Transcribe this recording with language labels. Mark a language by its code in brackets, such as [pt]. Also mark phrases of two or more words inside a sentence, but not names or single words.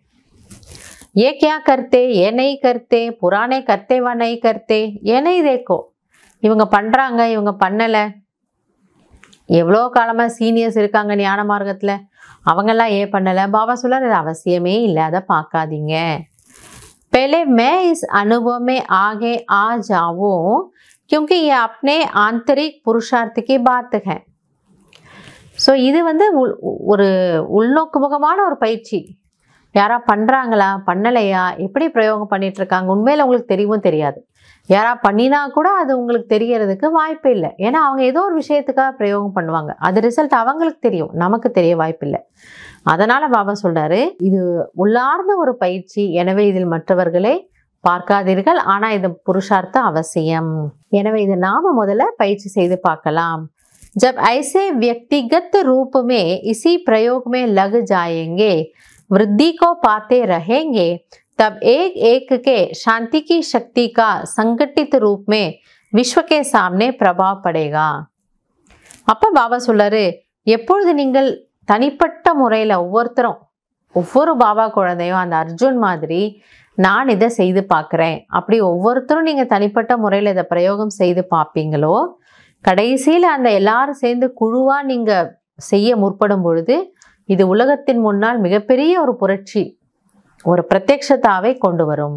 [hi] ये क्या करते, ये नहीं करते, पुराने करते वा नहीं करते, ये नहीं देखो. [ta] இவங்க பண்ணுறாங்க, இவங்க பண்ணலை. எவ்வளோ காலமாக சீனியர்ஸ் இருக்காங்க ஞான மார்க்கத்தில், அவங்கெல்லாம் ஏன் பண்ணலை. பாபா சொல்றாரு, அது அவசியமே இல்லை, அதை பார்க்காதீங்க. [hi] पहले मैं इस अनुभव में आगे आ जाऊं क्योंकि ये अपने आंतरिक पुरुषार्थ की बात है. [ta] ஸோ இது வந்து ஒரு உள்நோக்குமுகமான ஒரு பயிற்சி. யாரா பண்ணுறாங்களா பண்ணலையா, எப்படி பிரயோகம் பண்ணிட்டு இருக்காங்க, உண்மையில் உங்களுக்கு தெரியவும் தெரியாது. யாரா பண்ணினா கூட அது உங்களுக்கு தெரியறதுக்கு வாய்ப்பு இல்லை. ஏன்னா அவங்க ஏதோ ஒரு விஷயத்துக்காக பிரயோகம் பண்ணுவாங்க, அது ரிசல்ட் அவங்களுக்கு தெரியும், நமக்கு தெரிய வாய்ப்பு இல்லை. அதனால பாபா சொல்றாரு, இது உள்ளார்ந்த ஒரு பயிற்சி, எனவே இதில் மற்றவர்களை பார்க்காதீர்கள், ஆனா இது புருஷார்த்தம் அவசியம். எனவே இது நாம முதல்ல பயிற்சி செய்து பார்க்கலாம். [hi] जब ऐसे व्यक्तिगत रूप में इसी प्रयोग में लग जाएंगे, वृद्धि को पाते रहेंगे, तब एक एक के शांति की शक्ति का संगठित रूप में विश्व के सामने प्रभाव पड़ेगा. [ta] அப்ப பாபா சொல்றாரு, எப்பொழுது நீங்கள் தனிப்பட்ட முறையில் ஒவ்வொருத்தரும், ஒவ்வொரு பாபா குழந்தையும் அந்த அர்ஜுன் மாதிரி நான் இதை செய்து பார்க்குறேன், அப்படி ஒவ்வொருத்தரும் நீங்கள் தனிப்பட்ட முறையில் இதை பிரயோகம் செய்து பார்ப்பீங்களோ, கடைசியில் அந்த எல்லாரும் சேர்ந்து குழுவாக நீங்கள் செய்ய முற்படும் பொழுது இது உலகத்தின் முன்னால் மிகப்பெரிய ஒரு புரட்சி, ஒரு பிரத்யக்ஷதாவை கொண்டு வரும்.